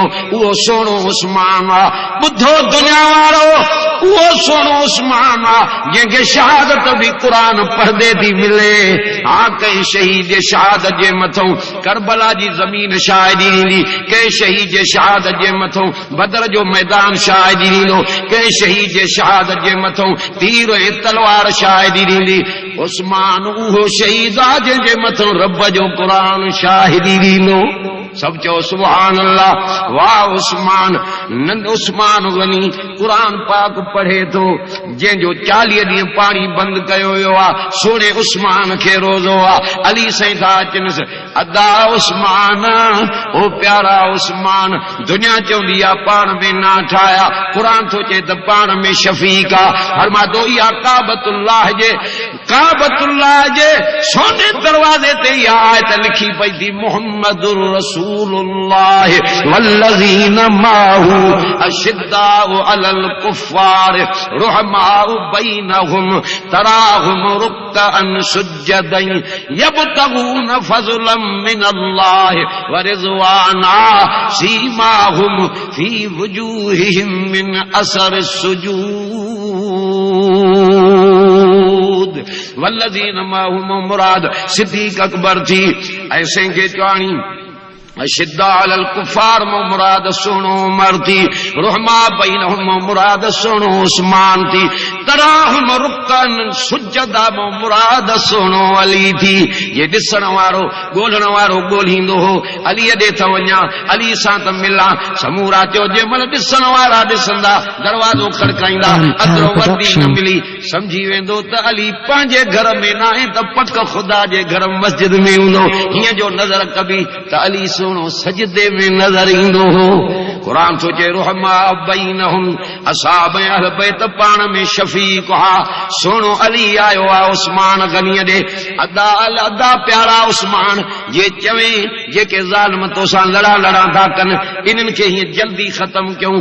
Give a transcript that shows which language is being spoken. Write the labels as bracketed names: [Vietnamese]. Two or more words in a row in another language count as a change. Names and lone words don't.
[Sindhi] اوہو سونو عثمان بدھو دنیا وارو اوہو سونو عثمان جن کے شہادت بھی قرآن پڑھدے دی ملے۔ ہاں کئی شہید شہادت جے متھوں کربلا جی زمین شاہدی دی، کئی شہید شہادت جے متھوں بدر جو میدان شاہدی ڈیندو، کئی شہید شہادت جے متھوں تیر ۽ تلوار شاہدی ڈیندی۔ عثمان اوہو شہید جن جے متھوں رب جو قرآن شاہدی ڈیندو۔ سب چو [Arabic] سبحان اللہ، [Sindhi] واہ عثمان۔ نند عثمان غنی قرآن پاک پڑھے تو جن جو 40 ڏينهن پاڻي بند کيو ويو آ، سونے عثمان کي روزو آ۔ علی سائیں تھا چنس ادا عثمان او پیارا عثمان، دنیا چوندی آ پاڻ میں نہ ٹھایا، قرآن تو چے ته پاڻ میں شفیق آ۔ فرما دو یا کعبۃ اللہ جے سونے دروازے تے یا آیت لکھی پئی تھی [Arabic] محمد رسول اللہ والذین معه اشداء علی الکفار رحماء بینہم تراہم رکعا سجدا یبتغون فضلا من اللہ ورضوانا سیماہم فی وجوہہم من اثر السجود۔ والذین معهم [Sindhi] مراد صدیق اکبر تھی، ایسے کے چوانی [Arabic] اشداء علی الکفار [Sindhi] مراد سنو عمر تھی، [Arabic] رحما بینہم [Sindhi] مراد سنو عثمان تھی، [Arabic] تراہم رکن سجدہ [Sindhi] مراد سنو علی تھی۔ یہ ڈسن وارو گولن وارو گولھیندو ہو علی دے تھا ونیا، علی سان تے ملا سمورا چو جے مل ڈسن وارا ڈسندا دروازو کھڑکائیندا ادرو وردی نہ ملی سمجھی ویندو تے علی پانجے گھر میں نہ ہے تے پک خدا جے گھر مسجد میں ہوندو۔ ہیے جو نظر کبھی تے علی سجدے میں نظر ایندو ہو۔ قرآن سوچے [Arabic] رحما بینہم [Sindhi] اصحاب اہل بیت پان میں شفیق ہا۔ سونو علی آیو آ عثمان غنی دے ادا پیارا عثمان یہ چویں جے کہ ظالم تو سان لڑا تھا کن انن کے ہی جلدی ختم کیوں۔